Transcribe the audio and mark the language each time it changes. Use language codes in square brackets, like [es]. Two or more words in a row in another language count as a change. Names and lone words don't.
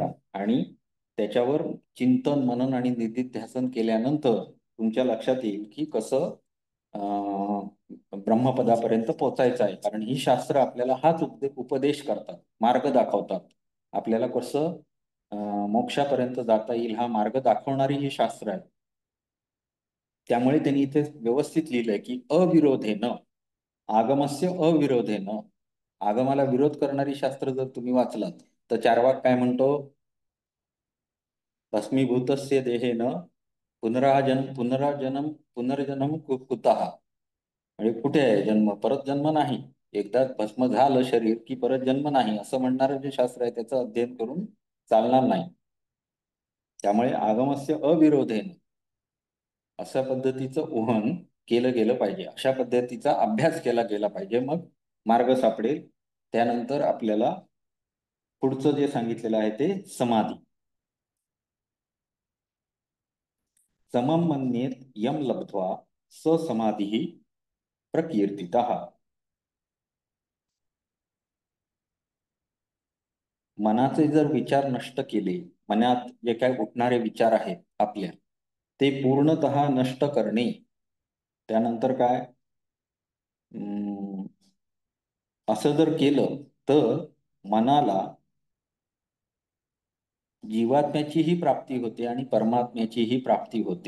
[mr] आणि त्याच्यावर चिंतन मनन आणि निधिध्यासन केल्यानंतर तुमच्या लक्षात येईल की कसं ब्रह्मपदापर्यंत पोहोचायचं आहे. कारण ही शास्त्र आपल्याला हाच उपदेश करतात, मार्ग दाखवतात. आपल्याला कसं मोक्षापर्यंत जाता येईल हा मार्ग दाखवणारी ही शास्त्र आहे. त्यामुळे त्यांनी इथे व्यवस्थित लिहिलंय की [sa] अविरोधेन, आगमस्य अविरोधेन. [mr] आगमाला विरोध करणारी शास्त्र जर तुम्ही वाचलात तर चार्वाक काय म्हणतो, [sa] भस्मीभूतस्य देहेन पुनर्जन्म कुतः. [mr] म्हणजे कुठे आहे जन्म, परत जन्म नाही. एकदा भस्म झालं शरीर की परत जन्म नाही, असं म्हणणारं जे शास्त्र आहे त्याचं अध्ययन करून चालणार नाही. त्यामुळे [sa] आगमस्य अविरोधेन [mr] अशा पद्धतीचं ओहन केलं गेलं पाहिजे, अशा पद्धतीचा अभ्यास केला गेला पाहिजे. मग मार्ग सापडेल. त्यानंतर आपल्याला पुढचं जे सांगितलेलं आहे ते समाधी. [sa] समम मन्येत यम लब्ध्वा स समाधी प्रकीर्तितः. [mr] मनाचे जर विचार नष्ट केले, मनात जे काय उठणारे विचार आहेत आपल्या, ते पूर्णतः नष्ट करणे. त्यानंतर काय, असं जर केलं तर मनाला जीवात्म्याचीही प्राप्ती होते आणि परमात्म्याचीही प्राप्ती होते.